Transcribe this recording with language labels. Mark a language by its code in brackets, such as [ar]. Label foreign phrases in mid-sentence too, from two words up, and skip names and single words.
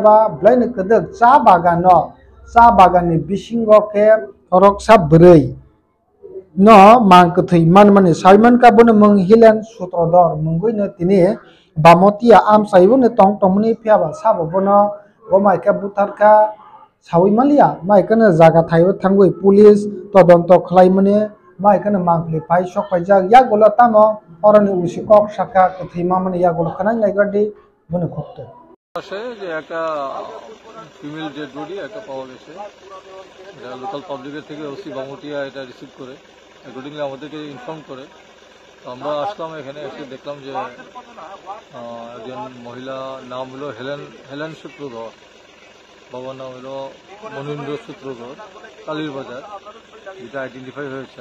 [trp] ba blai ne kede cha bagan ni bisingo ke khoroksa brei no mang kthei man sawiman ka bon mung hilen sutrodor mungoi ne tini bamotia am saibo ne tong mani phia ba sabo bono bomai ka buthar ka sawi malia mai kana jaga thaibo thangoi police todonto khlaimani mai kana mangli pai sok pai jag ya golo tamo orani usi kok saka kthima mani ya golo khana laigadi bone khokte [bn] আসে যে একটা [en] female dead body [bn] একটা পাওয়া গেছে এটা [en] local publicer [bn] থেকে ওসি বামুটিয়া এটা রিসিভ করে অ্যাকর্ডিংলি আমাদেরকে ইনফর্ম করে তো আমরা আসলাম এখানে এসে দেখলাম যে একজন মহিলা নাম হলো হেলেন সূত্রধর বাবার নাম হলো মনীন্দ্র সূত্রধর কালীর বাজার যেটা আইডেন্টিফাই হয়েছে